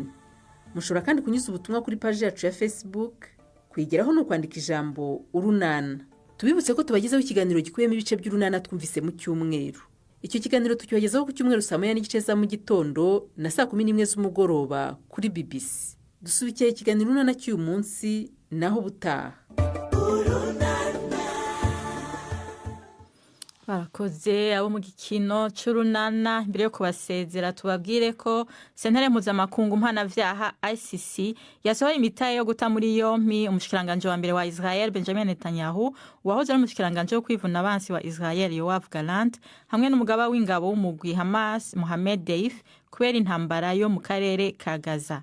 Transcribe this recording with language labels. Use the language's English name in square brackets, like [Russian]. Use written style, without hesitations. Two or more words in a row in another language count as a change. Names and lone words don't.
[Kinyarwanda] Mushobora kandi kunyuza ubutumwa kuri page yacu ya Facebook. Kuyigeraho no kwandika ijambo Urunana. Tubibutse ko tubagezaho ikiganiro gikuyemo ibice by'Urunana twumvise mu cyumweru. Icyo kiganiro tukibagezaho ku cyumweru saa 9:30 za mu gitondo na saa 11 z'umugoroba kuri BBC. Dusubikiye ikiganiro Urunana cy'uyu munsi naho butaha. Barakoze abo mu gikino cy'Urunana. [Rundi] Mbere yo kubasezera tubabwire ko sentare mpuzamakungu mpanavyaha ICC yasohoye imitahe yo guta muri yompi umushikiranganje wa mbere wa Israel Benjamin Netanyahu, wahoze ari umushikiranganje wo kwivuna abansi wa Israel Yoav Gallant, hamwe n'umugaba w'ingabo w'umugwi Hamas Mohamed Deif kubera intambara yo mu karere ka Gaza.